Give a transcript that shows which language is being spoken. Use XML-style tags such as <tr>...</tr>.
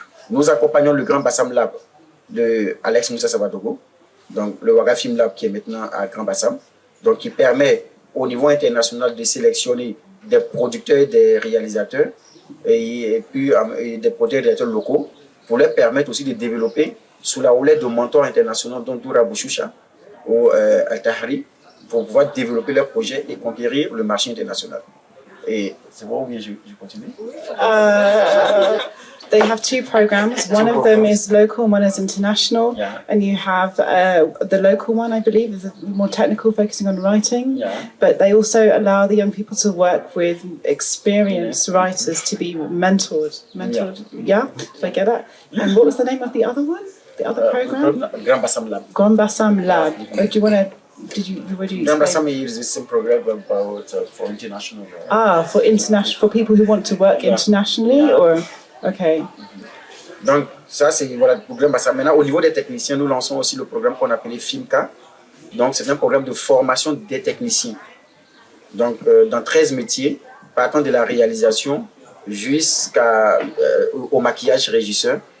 <fr>Nous accompagnons le Grand Bassam Lab de Alex Moussa Sabadogo, donc le Waga Film Lab qui est maintenant à Grand Bassam, donc qui permet au niveau international de sélectionner des producteurs et des réalisateurs et puis des producteurs et réalisateurs locaux pour leur permettre aussi de développer sous la houlette de mentors internationaux dont Doura Bouchoucha ou Al-Tahri pour pouvoir développer leurs projets et conquérir le marché international. Et c'est bon ou bien je continue?</fr> <en>They have 2 programs. One of them is local, one is international. Yeah. And you have the local one, I believe, is more technical, focusing on writing. Yeah. But they also allow the young people to work with experienced writers to be mentored. Yeah? Did I get that? And what was the name of the other one? The other program? Grand Bassam Lab. Grand Bassam Lab. Do you want to... Would you Grand explain? Bassam is the same program about for international. For people who want to work internationally, or okay.</en> <fr>Donc ça c'est voilà le programme Bassam. Maintenant au niveau des techniciens, nous lançons aussi le programme qu'on appelait Filmmakers. Donc c'est un programme de formation des techniciens. Donc dans 13 métiers, partant de la réalisation jusqu'au maquillage régisseur.</fr>